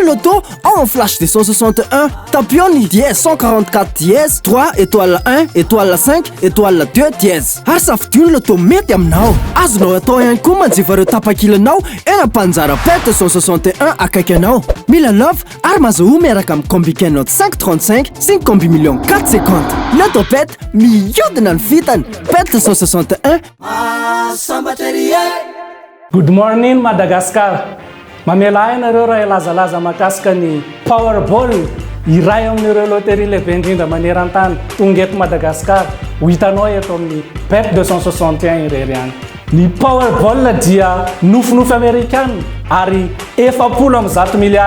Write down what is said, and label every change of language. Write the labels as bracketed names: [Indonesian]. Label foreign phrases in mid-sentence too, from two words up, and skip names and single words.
[Malagasy] loto ao amin'ny flash de 161 tapion ny dièse 144 dièse 3 étoile 1 étoile 5 étoile 2 dièse ary safidio ny loto mety aminao azonao atao ihany koa manjifa ireo tapakilanao panjara bet 161 akaiky anao milalova ary mazoho miaraka amin'ny combicanal 5/35 sy ny combi million 4/50 Lotobet mihodina ny vitany bet 161 [English] Good morning [Malagasy] Madagascar mamela ainareo raha ilazalaza makasika ny Powerball iray amin'ireo loterie lehibe indrindra maneran-tany tonga eto Madagascar ho hitanao eto amin'ny bet 261 irery any ny Powerball dia nofinofy amerikana ary 700 miliara